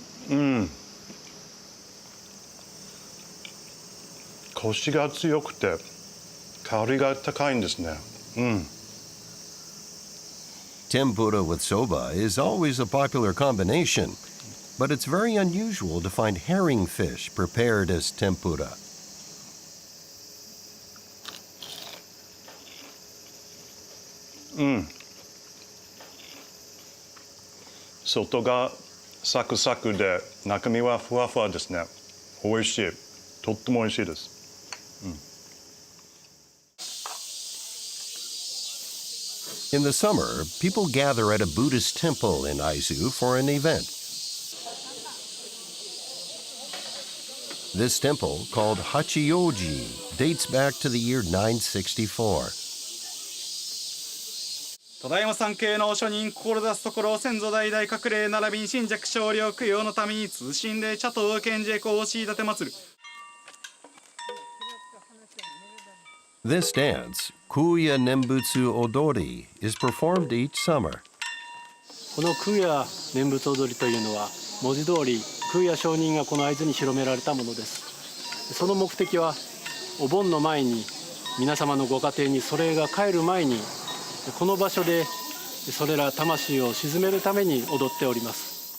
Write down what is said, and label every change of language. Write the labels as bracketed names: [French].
[Japanese] うん。コシが強くて香りが高いんですね。うん。 [English] Tempura with soba is always a popular combination, but it's very unusual to find herring fish prepared as tempura. [Japanese] うん。外がサクサクで中身はふわふわですね。美味しい。とっても美味しいです。 [English] In the summer, people gather at a Buddhist temple in Aizu for an event. This temple, called Hachioji, dates back to the year 964. [Japanese] 戸田山山系のお書人志すところ先祖代々隠れ並びに神弱少量供養のために通信で茶と献上香をし立て祭る。 [English] This dance, Kuya Nembutsu Odori, is performed each summer. [Japanese] この空也念仏踊りというのは文字通り空也上人がこの会津に広められたものです。その目的はお盆の前に皆様のご家庭にそれが帰る前にこの場所でそれら魂を鎮めるために踊っております。